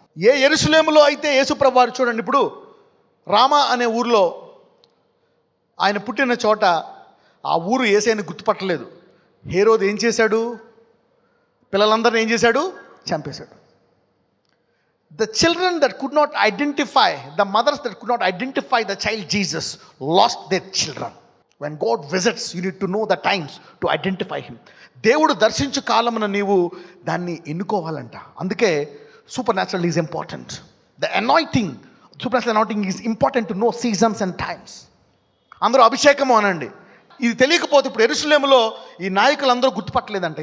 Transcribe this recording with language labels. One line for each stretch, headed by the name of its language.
Telugu: ఏ యెరూషలేములో అయితే యేసుప్రభువు వారు, చూడండి ఇప్పుడు రామా అనే ఊరిలో ఆయన పుట్టిన చోట ఆ ఊరు యేసయ్యని గుర్తుపట్టలేదు. హేరోదు ఏం చేశాడు? పిల్లలందరినీ ఏం చేశాడు? చంపేశాడు.
English: The children that could not identify, the mothers that could not identify the child Jesus lost their children. When God visits, you need to know the times to identify him.
Telugu: దేవుడు దర్శించు కాలమున నీవు దాన్ని ఎన్నుకోవాలంట.
English: అందుకే supernatural is important. The anointing, supernatural anointing is important to know seasons and times.
Telugu: అందరూ అభిషేకము అనండి. ఇది తెలియకపోతే ఇప్పుడు యెరూషలేములో ఈ నాయకులందరూ గుర్తుపట్టలేదంట.